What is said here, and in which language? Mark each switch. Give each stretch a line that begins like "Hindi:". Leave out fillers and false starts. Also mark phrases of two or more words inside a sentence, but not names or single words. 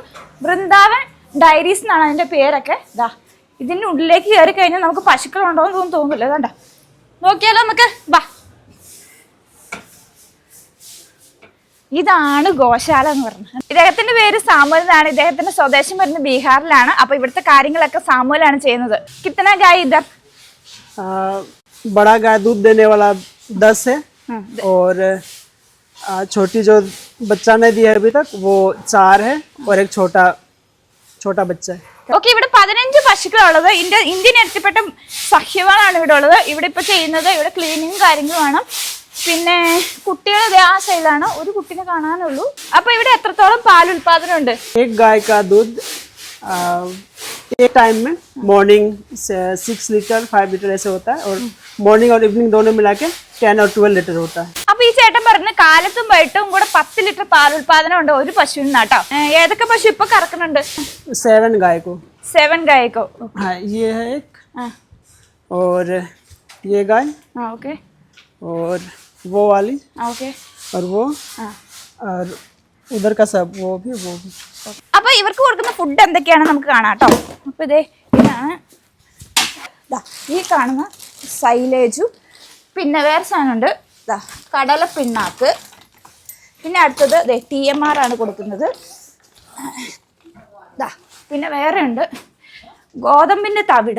Malayalam: വൃന്ദാവൻ ഡയറീസ് എന്നാണ് അതിന്റെ പേരൊക്കെ. ഇതാ ഇതിന്റെ ഉള്ളിലേക്ക് കയറി കഴിഞ്ഞാൽ നമുക്ക് പശുക്കളുണ്ടോ എന്ന് തോന്നില്ല. ഇതാണ്ട, നോക്കിയാലോ നമുക്ക്. വാ, ഇതാണ് ഗോശാല എന്ന് പറഞ്ഞത്. ഇദ്ദേഹത്തിന്റെ പേര് സാമുവൽ എന്നാണ്. ഇദ്ദേഹത്തിന്റെ സ്വദേശം വരുന്നത് ബീഹാറിലാണ്. അപ്പൊ ഇവിടുത്തെ കാര്യങ്ങളൊക്കെ സാമുവലാണ് ചെയ്യുന്നത്.
Hindi: कितना गाय इधर? बड़ा गाय दूध देने वाला 10 है और छोटी जो बच्चा ने दी है अभी तक वो 4 है और एक छोटा बच्चा है.
Malayalam: ഓക്കെ, ഇവിടെ 15 പശുക്കളുള്ളത്. ഇന്ത്യൻ ഇനത്തിൽപ്പെട്ട സഹ്യവാനാണ് ഇവിടെ ഉള്ളത്. ഇവിടെ ഇപ്പൊ ചെയ്യുന്നത് ഇവിടെ ക്ലീനിങ് കാര്യങ്ങളുമാണ്. പിന്നെ കുട്ടികൾ ആ സൈഡിലാണ്. ഒരു കുട്ടിനെ കാണാനുള്ളൂ. അപ്പൊ ഇവിടെ എത്രത്തോളം പാൽ ഉൽപാദനം ഉണ്ട്?
Hindi: एक गाय का दूध एक टाइम में मॉर्निंग 6 लीटर 5 लीटर ऐसे होता है और मॉर्निंग और इवनिंग दोनों मिला के 10 और 12 लीटर होता है.
Malayalam: അപ്പൊ ഈ ചേട്ടൻ പറഞ്ഞ കാലത്തും വൈകിട്ടും കൂടെ 10 ലിറ്റർ പാൽ ഉൽപാദനം ഉണ്ട് ഒരു പശുവിനാട്ടോ. ഏതൊക്കെ പശു ഇപ്പൊ കറക്കുന്നുണ്ട്?
Hindi: 7 गाय को. 7 गायको. हाँ, ये है एक और ये गाय. ओके. और वो वाली. ओके. और वो और उधर का सब वो भी.
Malayalam: അപ്പൊ ഇവർക്ക് കൊടുക്കുന്ന ഫുഡ് എന്തൊക്കെയാണ് നമുക്ക് കാണാം കേട്ടോ. അപ്പൊ ഇതാണ് ഈ കാണുന്ന സൈലേജും പിന്നെ വേറെ സാധനമുണ്ട് കടല പിണ്ണാക്ക്. പിന്നെ അടുത്തത് TMR ആണ് കൊടുക്കുന്നത്. പിന്നെ വേറെ ഉണ്ട് ഗോതമ്പിൻ്റെ തവിട്.